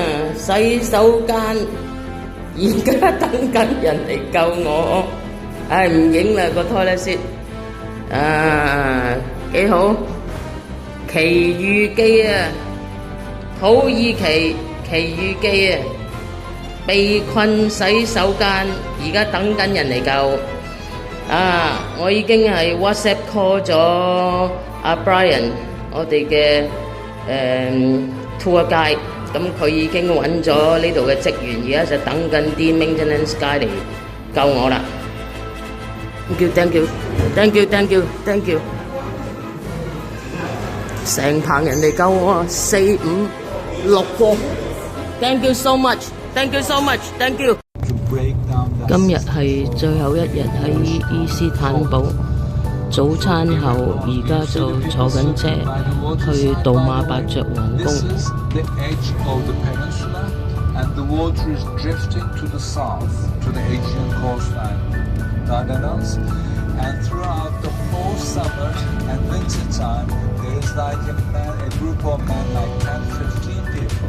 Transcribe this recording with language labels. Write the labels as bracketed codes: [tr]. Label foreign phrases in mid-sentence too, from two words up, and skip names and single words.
[yue] 洗手間。而家等緊人嚟救我，唉唔影啦個 [en] toilet seat， [yue] 幾好，奇遇記啊，土耳其奇遇記啊，被困洗手間，而家等緊人嚟救，我已經係 WhatsApp call 咗阿 Brian， 我哋嘅 [en] tour guide。 [yue] 咁佢已經揾咗呢度嘅職員，而家就等緊啲 [en] maintenance guy [yue] 嚟救我啦。 [en] Thank you。 [yue] 成棚人嚟救我，4、5、6 個。 [en] Thank you so much。 [yue] 今日係最後一日喺伊斯坦堡，早餐後而家就坐緊車去杜馬伯爵皇宮。 [en] The edge of the peninsula, and the water is drifting to the south, to the Aegean coastline, Dardanelles. And throughout the whole summer and winter time, there is like a group of men, like 10, 15 people.